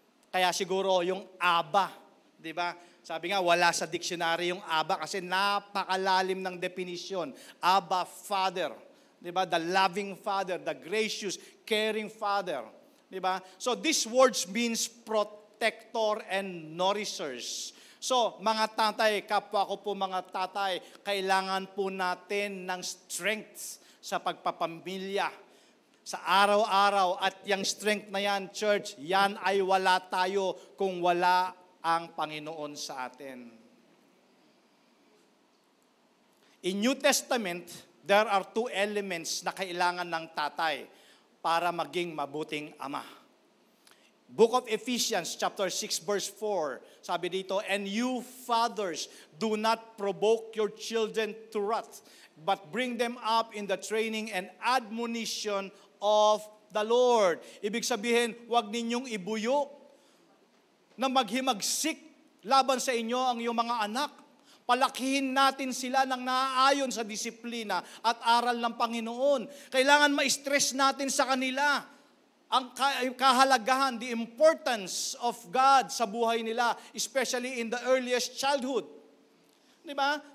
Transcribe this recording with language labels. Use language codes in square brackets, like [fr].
[tl] Kaya siguro yung aba, di ba? Sabi nga, wala sa dictionary yung aba kasi napakalalim ng definition. [en] Abba, Father. [tl] Di ba? [en] The loving Father, the gracious, caring Father. Di ba? So this words means protector and nourishers. [tl] So, mga tatay, kapwa ko po mga tatay, kailangan po natin ng strength sa pagpapamilya, sa araw-araw. At yung strength na yan, church, yan ay wala tayo kung wala ang Panginoon sa atin. [en] In New Testament, there are 2 elements [tl] na kailangan ng tatay para maging mabuting ama. [en] Book of Ephesians, chapter 6, verse 4, [tl] sabi dito, [en] and you fathers, do not provoke your children to wrath, but bring them up in the training and admonition of the Lord. [tl] Ibig sabihin, huwag ninyong ibuyo na maghimagsik laban sa inyo ang iyong mga anak. Palakihin natin sila ng naaayon sa disiplina at aral ng Panginoon. Kailangan ma-stress natin sa kanila ang kahalagahan, [en] the importance of God [tl] sa buhay nila, [en] especially in the earliest childhood. [tl] Di ba?